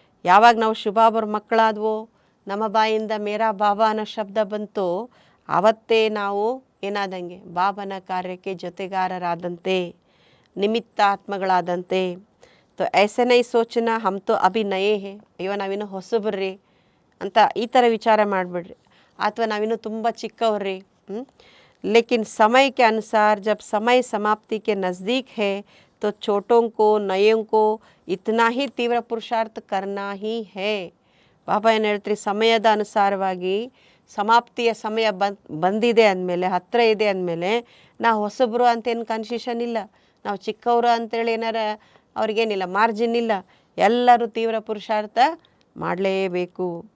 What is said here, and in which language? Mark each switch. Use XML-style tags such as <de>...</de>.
<kn>ಯಾವಾಗ ನಾವು ಶಿವಬಾಬರ ಮಕ್ಕಳಾದವೋ, ನಮ್ಮ ಬಾಯಿಂದ ಮೇರಾ ಬಾಬಾ ಅನ್ನೋ ಶಬ್ದ ಬಂತು, ಆವತ್ತೇ ನಾವು ಏನಾದಂಗೆ ಬಾಬನ ಕಾರ್ಯಕ್ಕೆ ಜೊತೆಗಾರರಾದಂತೆ, ನಿಮಿತ್ತಾತ್ಮಗಳಾದಂತೆ.</kn> <hi>ತೊ ಐಸೆ ನೈ ಸೋಚನಾ ಹಮ್ ತೋ ಅಭಿ ನಯೇ ಹೇ,</hi> <kn>ಅಯ್ಯೋ ನಾವಿನ್ನೂ ಹೊಸಬ್ರಿ ಅಂತ ಈ ಥರ ವಿಚಾರ ಮಾಡಿಬಿಡ್ರಿ, ಅಥವಾ ನಾವಿನ್ನೂ ತುಂಬ ಚಿಕ್ಕವ್ರಿ.</kn> <hi>लेकिन समय के अनुसार जब समय समाप्ति के नज़दीक है तो छोटों को नयों को इतना ही तीव्र पुरुषार्थ करना ही है.</hi> <kn>ಬಾಬಾ ಏನು ಹೇಳ್ತೀರಿ, ಸಮಯದ ಅನುಸಾರವಾಗಿ ಸಮಾಪ್ತಿಯ ಸಮಯ ಬಂದಿದೆ ಅಂದಮೇಲೆ, ಹತ್ತಿರ ಇದೆ ಅಂದಮೇಲೆ ನಾವು ಹೊಸಬ್ರು ಅಂತೇನು ಕನ್ಸೆಷನ್ ಇಲ್ಲ. ನಾವು ಚಿಕ್ಕವರು ಅಂತೇಳಿ ಏನಾರ ಅವ್ರಿಗೇನಿಲ್ಲ, ಮಾರ್ಜಿನ್ ಇಲ್ಲ, ಎಲ್ಲರೂ ತೀವ್ರ ಪುರುಷಾರ್ಥ ಮಾಡಲೇಬೇಕು.</kn>